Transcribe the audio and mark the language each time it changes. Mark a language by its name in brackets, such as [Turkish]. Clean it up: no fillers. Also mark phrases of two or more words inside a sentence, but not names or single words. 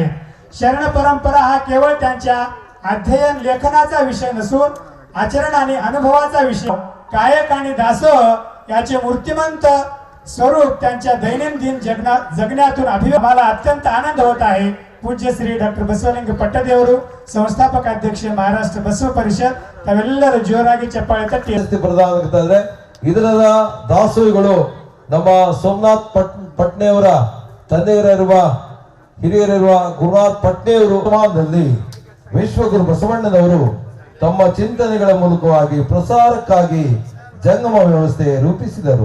[Marathi] शरण परंपरा हा केवळ त्यांच्या अध्ययन लेखनाचा विषय नसून आचरण आणि अनुभवाचा विषय. कायक आणि दासोह याचे मूर्तिमंत स्वरूप त्यांच्या दैनंदिन जगण्यातून आम्हाला अत्यंत आनंद होत आहे. [Kannada] पूज्य श्री डॉक्टर बसवलिंग पट्टदेವರು, ಸಂಸ್ಥಾಪಕ ಅಧ್ಯಕ್ಷ ಮಹಾರಾಷ್ಟ್ರ ಬಸವ ಪರಿಷತ್, ತಾವೆಲ್ಲರೂ ಜೋರಾಗಿ ಚಪ್ಪಾಳೆ ತಟ್ಟಿ ಪ್ರದಾನ ಮಾಡ್ತಾ ಇದ್ದಾರೆ. ಇದರ ದಾಸೋಹಿಗಳು ನಮ್ಮ ಸೋಮನಾಥ್ ಪಟ್ನೆಯವರ ತಂದೆಯರಿರುವ ಹಿರಿಯರಿರುವ ಗುರುನಾಥ್ ಪಟ್ನೆಯವರು ಸಮಾಜದಲ್ಲಿ ವಿಶ್ವಗುರು ಬಸವಣ್ಣನವರು ತಮ್ಮ ಚಿಂತನೆಗಳ ಮೂಲಕವಾಗಿ ಪ್ರಸಾರಕ್ಕಾಗಿ ಜಂಗಮ ವ್ಯವಸ್ಥೆ ರೂಪಿಸಿದರು.